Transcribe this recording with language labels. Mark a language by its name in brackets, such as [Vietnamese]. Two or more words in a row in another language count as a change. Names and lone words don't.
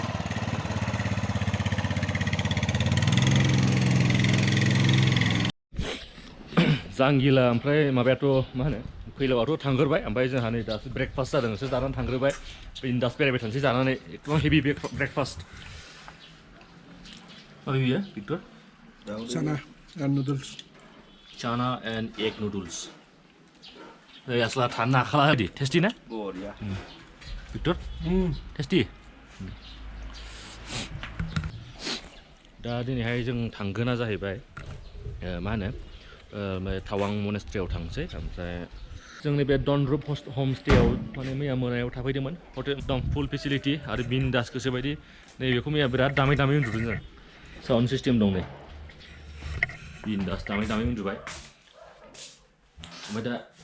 [Bodo] जांगिला ओमफ्राय माबायाथ' मा होनो फैलावाथ' थांग्रोबाय ओमफ्राय जोंहा नै दासो ब्रेकफास्ट जादों एसे जानानै थांग्रोबाय बिन्दास बेरायबाय थानोसै जानानै एकदम [English] heavy breakfast [Bodo] मा बियो भिक्टर [English] Chana and noodles. Chana and egg noodles. [Bodo] Asla थानो हाखाला बिदि टेस्टि ना भिक्टर टेस्टि दा दिनैहाय जों थांगोना जाहैबाय मा होनो टावां मनेस्ट्रियाव थांसै ओमफ्राय जोंनि बे डनरुप हमस्टेयाव माने मैया मोनायाव थाफैदोंमोन हटेल दं [English] full facility [Bodo] आरो बिन्दास गोसोबायदि नैबेखौ मैया बिराद दामै दामै उन्दुदों जों [English] sound system [Bodo] दं नै बिन्दास दामै दामै उन्दुबाय ओमफ्राय दा